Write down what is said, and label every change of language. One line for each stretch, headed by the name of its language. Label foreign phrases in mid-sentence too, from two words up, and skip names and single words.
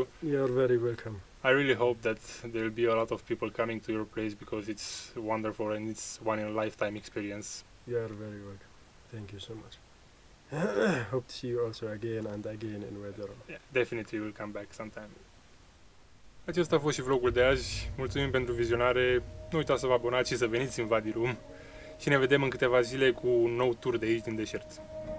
English: You're very welcome. I really hope that there will be a lot of people coming to your place because it's wonderful and it's one in a lifetime experience. You are very welcome. Thank you so much. Hope to see you also again and again in Wadi Rum. Yeah, definitely we'll come back sometime.
Romanian: Acesta a fost și vlogul de azi. Mulțumim pentru vizionare. Nu uitați să vă abonați și să veniți în Wadi Rum. Și ne vedem în câteva zile cu un nou tur de aici din deșert.